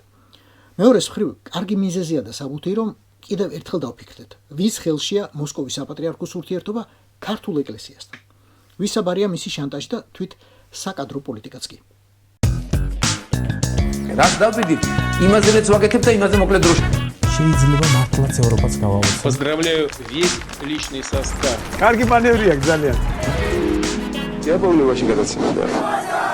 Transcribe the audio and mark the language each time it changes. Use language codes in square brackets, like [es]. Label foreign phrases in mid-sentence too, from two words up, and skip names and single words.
[ka] მეორეს მხრივ კარგი მიზეზია და საბუთი, რომ კიდევ ერთხელ დავფიქრდეთ, ვის ხელშია მოსკოვის საპატრიარქოს ურთიერთობა ქართულ ეკლესიასთან. ვისაბარია მისი შანტაჟი და თვით საკადრო პოლიტიკაც კი. რას დავიდით? იმაზე მეც ვაკეთებ და იმაზე მოკლედ დროში. შეიძლება მართლაც ევროპაც გავაუწყო. [ru] Поздравляю весь личный состав. [ka] კარგი მანევრია ძალიან. დიაბოლური ვაშინგტონში.